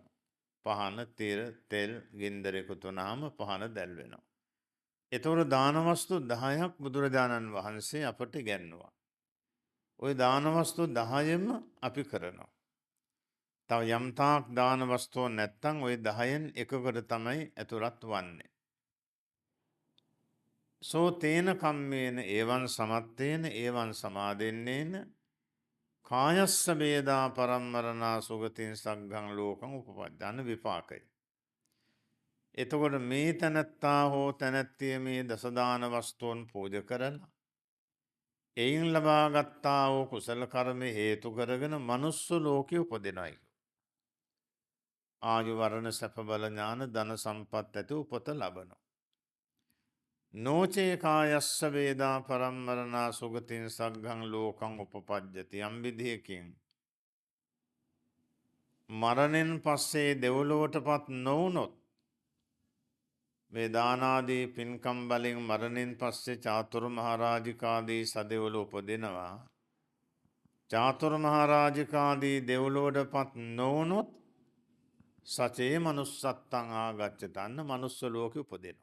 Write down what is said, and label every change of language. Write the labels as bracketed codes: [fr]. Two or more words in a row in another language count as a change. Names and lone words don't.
[si] පහන තිර තෙල් ගින්දර එකතු වුණාම පහන දැල් වෙනවා. එතකොට දානවස්තු 10ක් බුදුරජාණන් වහන්සේ අපට ඉගැන්නුවා. ওই දානවස්තු 10ෙම අපි කරනවා. තව යම් තාක් දානවස්තුව නැත්තම් ওই 10න් එකකට තමයි ඇතුළත් වන්නේ. [pi] සෝ තේන කම්මේන ඒවන් සමත්තේන ඒවන් සමාදෙන්නේන කායස්ස වේදා පරම්මරණා සුගතින් සග්ගං ලෝකං උපපජ්ජන විපාකය. [si] එතකොට මේ තැනැත්තා හෝ තැනැත්තිය මේ දසදාන වස්තුන් පූජ කරලා එයින් ලබාගත්තා වූ කුසල කර්ම හේතු කරගෙන මනුස්ස ලෝකෙ උපදිනයි. ආයු වර්ණ සැප බල ඥාන ධන සම්පත් ඇති උපත ලබනවා. [pi] නෝචේ කායස්ස වේදා පරම්මරණා සුගතින් සග්ගං ලෝකං උපපජ්ජති [si] යම් විදිහකින් මරණයෙන් පස්සේ දෙව්ලොවටපත් නොවුනොත් මේ දානාදී පින්කම් වලින් මරණයෙන් පස්සේ චාතුරු මහරජිකාදී සදෙව්ලොව උපදිනවා. චාතුරු මහරජිකාදී දෙව්ලොවටපත් නොවුනොත් [pi] සචේ මනුස්සත්තං ආගච්ඡතන්න [si] මනුස්ස ලෝකෙ උපදිනවා.